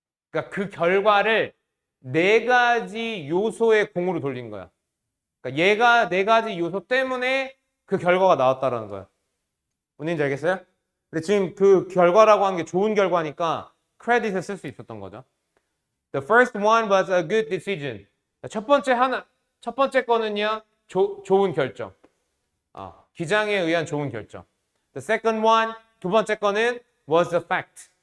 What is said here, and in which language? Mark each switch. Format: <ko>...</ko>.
<ko>그러니까 그 결과를 네 가지 요소의 공으로 돌린 거야. 그러니까 얘가 네 가지 요소 때문에 그 결과가 나왔다라는 거야. 뭔지 알겠어요? 근데 지금 그 결과라고 하는 게 좋은 결과니까 크레딧을 쓸 수 있었던 거죠.</ko> <en>The first one was a good decision.</en> <ko>첫 번째 거는요, 좋은 결정. 기장에 의한 좋은 결정.</ko> <en>The second one,</en> <ko>두 번째 거는</ko> <en>was a fact.</en>